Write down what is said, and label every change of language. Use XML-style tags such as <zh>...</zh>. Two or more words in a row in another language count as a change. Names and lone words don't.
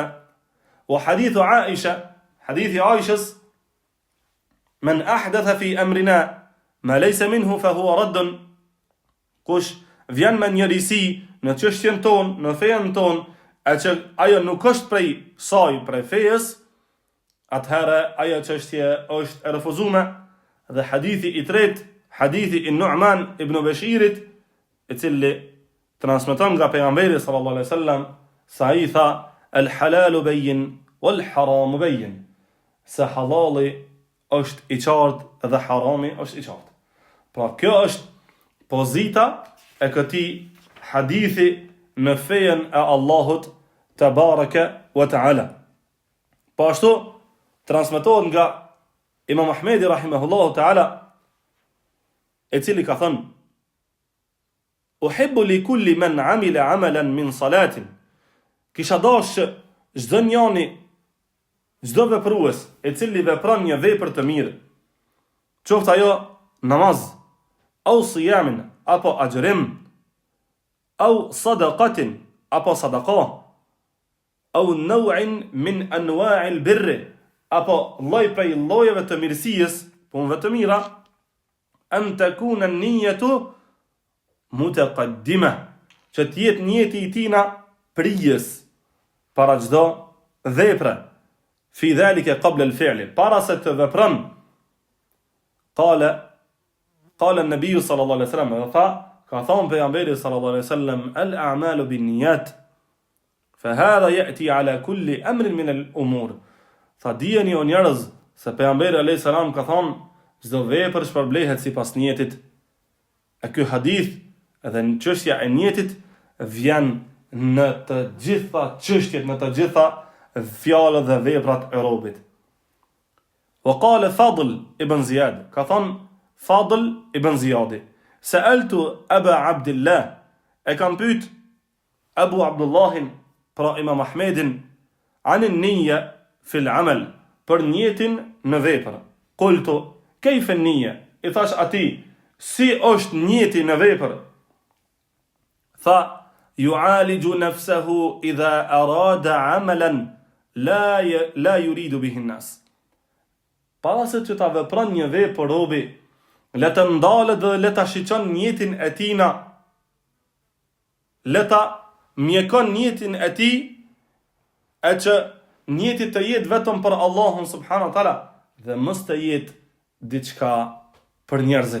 <ar>وحديث عائشة,</ar> <sq>hadithi Aishës:</sq> <ar>"من أحدث في أمرنا ما ليس منه فهو رد."</ar> <sq>Kush vjen me njërisi në çështjen tonë, në fejen tonë, e që ajo nuk është prej saj, prej fejes, atëherë ajo çështje është e refuzuar. Dhe hadithi i tretë, hadithi i Nu'man ibn Bashirit, i cili transmeton nga pejgamberi</sq> <ar>صلى الله عليه وسلم,</ar> <sq>sa ai tha:</sq> <ar>"الحلال بين والحرام بين."</ar> <sq>Se halali është i qartë dhe harami është i qartë. Pra kjo është pozita e këtij hadithi në fejen e Allahut</sq> <ar>تبارك وتعالى.</ar> <sq>Po ashtu transmetohet nga Imam Ahmedi</sq> <ar>رحمه الله تعالى,</ar> <sq>i cili ka thënë:</sq> <ar>"أحب لكل من عمل عملا من صلاة."</ar> <sq>Kisha dashur çdo njani, çdo veprues i cili vepron një vepër të mirë, qoftë ajo namaz,</sq> <ar>أو صيام,</ar> <sq>apo agjërim,</sq> <ar>أو صدقة,</ar> <sq>apo sadaqa,</sq> <ar>أو نوع من أنواع البر,</ar> <sq>apo lloj prej llojeve të mirësisë, punëve të mira,</sq> <ar>أن تكون النية متقدمة,</ar> <sq>që të jetë njeti i tina prijes para çdo vepre,</sq> <ar>في ذلك قبل الفعل,</ar> <sq>para se të vepron.</sq> <ar>قال النبي صلى الله عليه وسلم,</ar> <sq>ka thënë pejgamberi</sq> <ar>صلى الله عليه وسلم الأعمال بالنيات فهذا يأتي على كل أمر من الأمور."</ar> <sq>Tha dijeni o njerëz se pejgamberi</sq> <ar>عليه السلام</ar> <sq>ka thënë çdo vepër shpërblehet sipas niyetit. E ky hadith edhe në çështja e niyetit vjen në të gjitha çështjet, në të gjitha fjalët dhe veprat e robit.</sq> <ar>وقال فضل بن زياد,</ar> <sq>ka thënë Fadl ibn Ziyadi:</sq> <ar>سألت أبا عبد الله,</ar> <sq>e kam pyet Abu Abdullahin, pra Imam Ahmedin,</sq> <ar>عن النية في العمل,</ar> <sq>për niyetin në vepër.</sq> <ar>قلت كيف النية?</ar> <sq>I thash ati, si është niyeti në vepër?</sq> <ar>Tha, يعالج نفسه إذا أراد عملا لا يريد به الناس.</ar> <sq>Para se që ta vepron një vepër robi, le të ndalet dhe le ta shiqon niyetin e tina, le ta mjekon niyetin e ti, e që niyeti të jetë vetëm për Allahun</sq> <ar>سبحانه وتعالى</ar> <sq>dhe mos të jetë diçka për njerëzit.</sq>